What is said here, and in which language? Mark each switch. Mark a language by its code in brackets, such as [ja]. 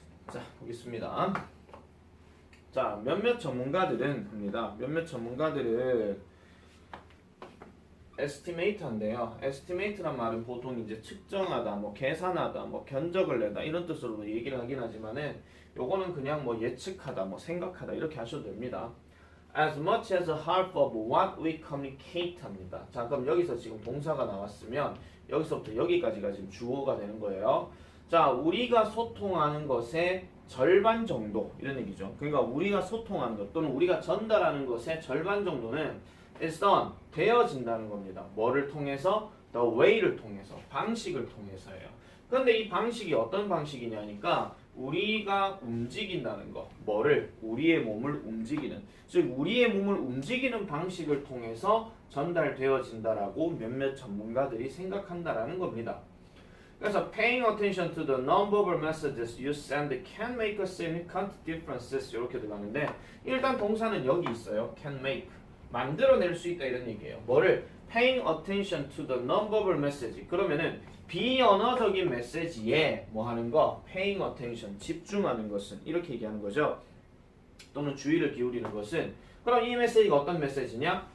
[ko] 자, 보겠습니다. 자, 몇몇 전문가들은 합니다. 몇몇 전문가들은 estimate인데요. estimate란 말은 보통 이제 측정하다, 뭐 계산하다, 뭐 견적을 내다 이런 뜻으로도 얘기를 하긴 하지만은 요거는 그냥 뭐 예측하다, 뭐 생각하다 이렇게 하셔도 됩니다. [en] As much as a half of what we communicate 합니다. [ko] 자, 그럼 여기서 지금 동사가 나왔으면 여기서부터 여기까지가 지금 주어가 되는 거예요. 자, 우리가 소통하는 것의 절반 정도 이런 얘기죠. 그러니까 우리가 소통하는 것 또는 우리가 전달하는 것의 절반 정도는 [en] is done, [ko] 되어진다는 겁니다. 뭐를 통해서? The way를 통해서, 방식을 통해서예요. 그런데 이 방식이 어떤 방식이냐니까 우리가 움직인다는 거, 뭐를? 우리의 몸을 움직이는, 즉 우리의 몸을 움직이는 방식을 통해서 전달되어진다라고 몇몇 전문가들이 생각한다라는 겁니다. [en] 그래서 paying attention to the non-verbal messages you send can make a significant differences [ko] 이렇게 들어가는데 일단 동사는 여기 있어요. [en] can make. [ko] 만들어낼 수 있다 이런 얘기예요. [en] 뭐를? paying attention to the non-verbal message. [ko] 그러면은 비언어적인 메시지에 뭐 하는 거? [en] paying attention, [ko] 집중하는 것은 이렇게 얘기하는 거죠. 또는 주의를 기울이는 것은 그럼 이 메시지가 어떤 메시지냐?